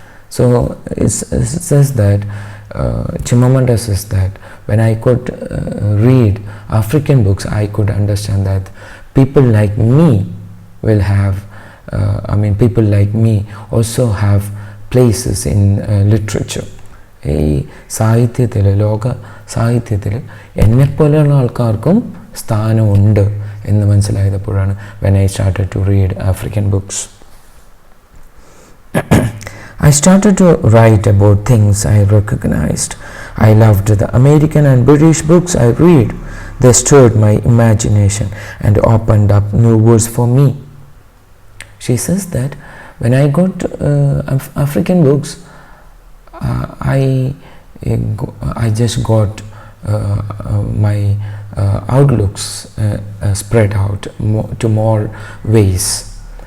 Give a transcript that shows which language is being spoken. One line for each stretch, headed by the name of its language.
English: So it says that Chimamanda says that when I could read African books, I could understand that people like me will have people like me also have places in literature.
Malayalam: ഈ സാഹിത്യത്തിൽ, ലോക സാഹിത്യത്തിൽ എന്നെപ്പോലെയുള്ള ആൾക്കാർക്കും സ്ഥാനമുണ്ട് എന്ന് മനസ്സിലായപ്പോഴാണ്
English: when I started to read African books. I started to write about things I recognized. I loved the American and British books I read. They stirred my imagination and opened up new worlds for me. She says that when I got African books, I just got my outlooks spread out to more ways.